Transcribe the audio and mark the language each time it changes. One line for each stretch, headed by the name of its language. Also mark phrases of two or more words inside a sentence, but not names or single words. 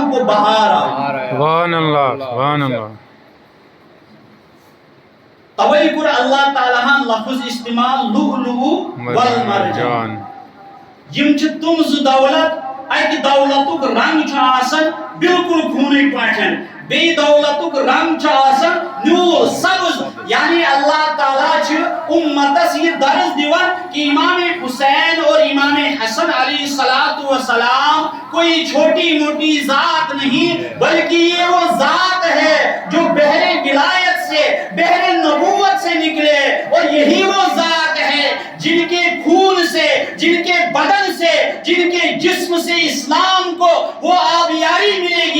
Urdu: بہار آئی.
Arabic: سبحان اللہ سبحان اللہ.
Kashmiri: توئی کور اللہ تعالیٰ لفظ استعمال
Arabic: لؤلؤ والمرجان.
Kashmiri: یم چھ تم ز دولت اکہ دولتک رنگ چھ آسان بالکل خونے پاٹھن بی دولتک رنگ چھ آسان نیول سبز. یعنی اللہ تعالیٰ چھ امتس یہ درس دیوان
Urdu: کہ امام حسین اور امام حسن
Arabic: علیہ السلام
Urdu: کوئی چھوٹی موٹی ذات نہیں بلکہ یہ وہ ذات ہے جو بحر ولایت سے بحر نبوت سے نکلے. اور یہی وہ ذات ہے جن کے خون سے جن کے بدن سے جن کے جسم سے اسلام کو وہ آبیاری ملے گی.